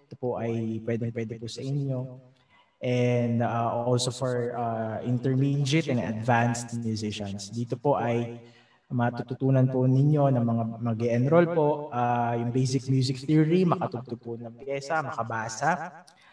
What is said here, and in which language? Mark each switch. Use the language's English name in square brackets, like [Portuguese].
[Filipino] Ito po ay pwede po sa inyo. [English] And also for intermediate and advanced musicians. [Filipino] Dito po ay matututunan po ninyo ng mga mag-enroll po yung basic music theory, makatugtog po ng pyesa, makabasa.